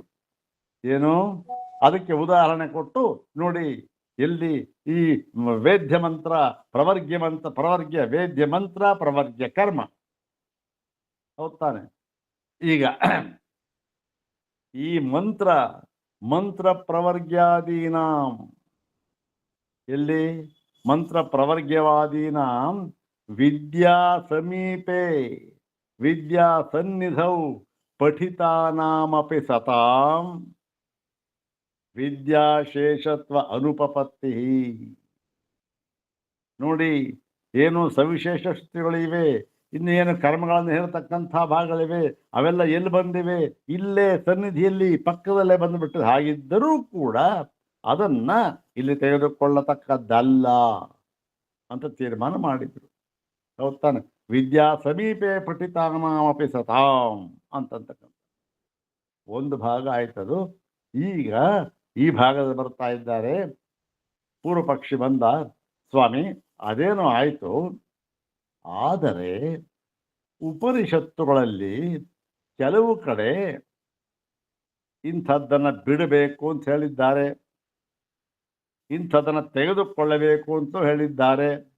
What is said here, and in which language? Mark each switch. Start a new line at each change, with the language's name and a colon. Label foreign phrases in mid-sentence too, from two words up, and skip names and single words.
Kannada: ಏನು ಅದಕ್ಕೆ ಉದಾಹರಣೆ ಕೊಟ್ಟು ನೋಡಿ, ಎಲ್ಲಿ ಈ ವೇದ್ಯ ಮಂತ್ರ ಪ್ರವರ್ಗ್ಯ ವೇದ್ಯ ಮಂತ್ರ ಪ್ರವರ್ಗ್ಯ ಕರ್ಮ ಹೌದಾನೆ. ಈಗ ಈ
Sanskrit: ಮಂತ್ರ ಪ್ರವರ್ಗ್ಯಾದೀನಾಂ ಎಲ್ಲಿ ಮಂತ್ರ ಪ್ರವರ್ಗ್ಯವಾದೀನಾಂ ವಿದ್ಯಾ ಸಮೀಪೆ ವಿದ್ಯಾ ಸನ್ನಿಧೌ ಪಠಿತಾನಾಮಪಿ ಸತಾಂ ವಿದ್ಯಾಶೇಷತ್ವ ಅನುಪಪತ್ತಿ.
Kannada: ನೋಡಿ, ಏನು ಸವಿಶೇಷ ಶ್ರುತಿಗಳಿವೆ, ಇನ್ನೇನು ಕರ್ಮಗಳನ್ನು ಹೇಳ್ತಕ್ಕಂಥ ಭಾಗಗಳಿವೆ, ಅವೆಲ್ಲ ಎಲ್ಲಿ ಬಂದಿವೆ? ಇಲ್ಲೇ ಸನ್ನಿಧಿಯಲ್ಲಿ ಪಕ್ಕದಲ್ಲೇ ಬಂದುಬಿಟ್ಟು. ಹಾಗಿದ್ದರೂ ಕೂಡ ಅದನ್ನ ಇಲ್ಲಿ ತೆಗೆದುಕೊಳ್ಳತಕ್ಕದ್ದಲ್ಲ ಅಂತ ತೀರ್ಮಾನ ಮಾಡಿದ್ರು. ಹೌದ್ ತಾನೆ?
Sanskrit: ವಿದ್ಯಾ ಸಮೀಪೆ ಪಠಿತಾನಾಮಪಿ ಸತಾಂ
Kannada: ಅಂತಕ್ಕಂಥ ಒಂದು ಭಾಗ ಆಯ್ತದು. ಈಗ ಈ ಭಾಗದ ಬರ್ತಾ ಇದ್ದಾರೆ. ಪೂರ್ವ ಪಕ್ಷಿ ಬಂದ, ಸ್ವಾಮಿ ಅದೇನೋ ಆಯ್ತು, ಆದರೆ ಉಪನಿಷತ್ತುಗಳಲ್ಲಿ ಕೆಲವು ಕಡೆ ಇಂಥದ್ದನ್ನು ಬಿಡಬೇಕು ಅಂತ ಹೇಳಿದ್ದಾರೆ, ಇಂಥದ್ದನ್ನು ತೆಗೆದುಕೊಳ್ಳಬೇಕು ಅಂತ ಹೇಳಿದ್ದಾರೆ.